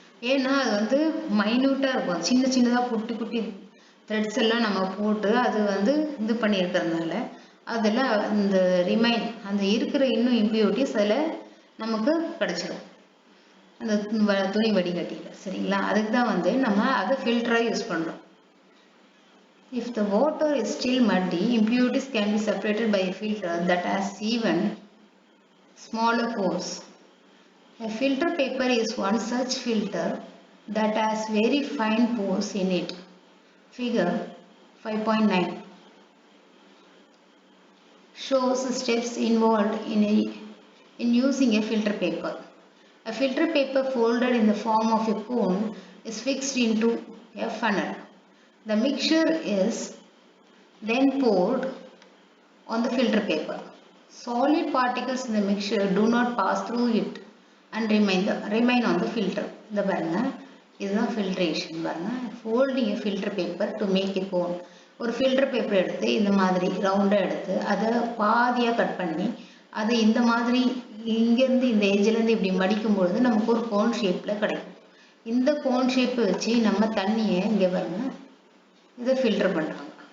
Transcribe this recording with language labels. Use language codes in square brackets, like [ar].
[ta] ஏன்னா அது வந்து மைன்யூட்டாக இருக்கும், சின்ன சின்னதாக குட்டி குட்டி த்ரெட்ஸ் எல்லாம் நம்ம போட்டு அது வந்து இது பண்ணியிருக்கிறதுனால அதில் இந்த ரிமைன், அந்த இருக்கிற இன்னும் இம்ப்யூரிட்டிஸ் அதில் நமக்கு கிடச்சிடும் அந்த துணி வடிகட்டியில். சரிங்களா? அதுக்கு தான் வந்து நம்ம அதை ஃபில்டராக யூஸ் பண்ணுறோம். [en] If the water is still muddy, impurities can be separated by a filter that has even smaller pores. A filter paper is one such filter that has very fine pores in it. Figure 5.9 shows steps involved in using a filter paper. A filter paper folded in the form of a cone is fixed into a funnel. The mixture is then poured on the filter paper. Solid particles in the mixture do not pass through it and remain on the filter. [ta] இந்த பாருங்க, இதுதான் filtration. பாருங்க, [en] folding a filter paper to make a cone. [ta] ஒரு filter paper எடுத்து இந்த மாதிரி ரவுண்டாக எடுத்து அதை பாதியாக கட் பண்ணி அதை இந்த மாதிரி இங்கேருந்து இந்த ஏஜ்லேருந்து இப்படி மடிக்கும் பொழுது நமக்கு ஒரு கோன் ஷேப்பில் கிடைக்கும். இந்த கோன் ஷேப்பை வச்சு நம்ம தண்ணியை இங்கே பாருங்க இதை ஃபில்டர் பண்ணுறாங்க.